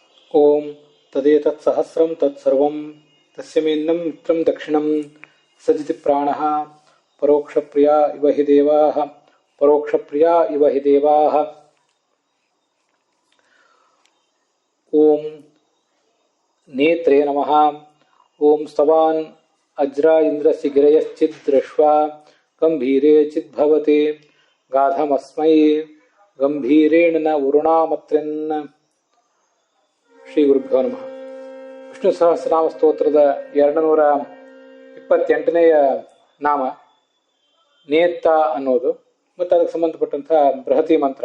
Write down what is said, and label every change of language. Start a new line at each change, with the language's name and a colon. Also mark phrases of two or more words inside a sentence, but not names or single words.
Sanskrit: ಓಂ ತದೇತತ್ ಸಹಸ್ರಂ ತತ್ಸರ್ವಂ ತಸ್ಯಮೇನ್ನಂ ಮಿತ್ರಂ ದಕ್ಷಿಣಂ ಸಜಿತಿ ಪ್ರಾಣಃ ಪರೋಕ್ಷಪ್ರಿಯ ಇವ ಹಿ ದೇವಾಃ ಪರೋಕ್ಷಪ್ರಿಯ ಇವ ಹಿ ದೇವಾಃ. ಓಂ ನೇತ್ರೇ ನಮಃ. ಓಂ ಸ್ತವಾನ್ ಅಜ್ರ ಇಂದ್ರಸ್ಯ ಗಿರಯಶ್ಚಿದ್ ದೃಶ್ವಾ ಗಂಭೀರೇ ಚಿದ್ಭವತಿ ಗಾಧಮಸ್ಮೈ ಗಂಭೀರೇಣ ನ ವರುಣಾಮತ್ರಿನ್. ಶ್ರೀ ಗುರುಭ್ಯೋ ನಮಃ.
Kannada: ವಿಷ್ಣು ಸಹಸ್ರನಾಮ ಸ್ತೋತ್ರದ 228ನೇಯ ನಾಮ ನೇತ ಅನ್ನೋದು ಮತ್ತು ಅದಕ್ಕೆ ಸಂಬಂಧಪಟ್ಟಂತಹ ಬೃಹತಿ ಮಂತ್ರ.